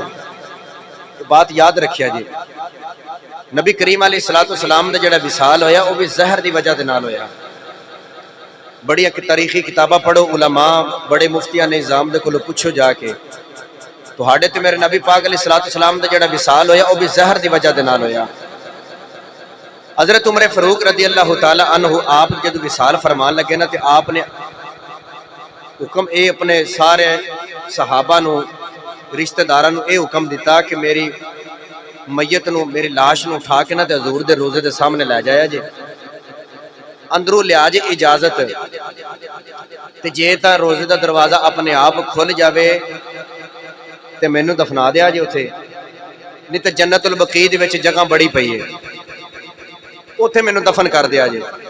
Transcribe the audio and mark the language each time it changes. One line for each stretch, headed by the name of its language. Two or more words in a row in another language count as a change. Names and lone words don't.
Punjabi: بات یاد رکھیا جے نبی کریم علیہ الصلوٰۃ والسلام دا جیہڑا وصال ہویا وہ بھی زہر دی وجہ دے نال ہویا. بڑی تاریخی کتاباں پڑھو، علماء بڑے مفتیاں نے نظام دے کولوں پچھو جاکے، تہاڈے تے میرے نبی پاک علیہ الصلوٰۃ والسلام دا جیہڑا وصال ہویا وہ بھی زہر دی وجہ دے نال ہویا.
Urdu: حضرت عمر فاروق رضی اللہ تعالیٰ عنہ آپ جب وصال فرمان لگے نا، تو آپ نے حکم یہ اپنے سارے صحابہ
Punjabi: نوں رشتہ داراں نوں ایہ حکم دتا کہ میری میت نوں، میری لاش نوں اٹھا کے نا تے حضور دے روضے دے سامنے لے جایا جے، اندروں لیا جے اجازت، تے جے تاں روضے دا دروازہ اپنے آپ کھل جاوے تے مینوں دفنا دیا جے اوتھے، نہیں تو جنت البقیع دے وچ جگہ بڑی پئی ہے، اوتھے مینوں دفن کر دیا جے.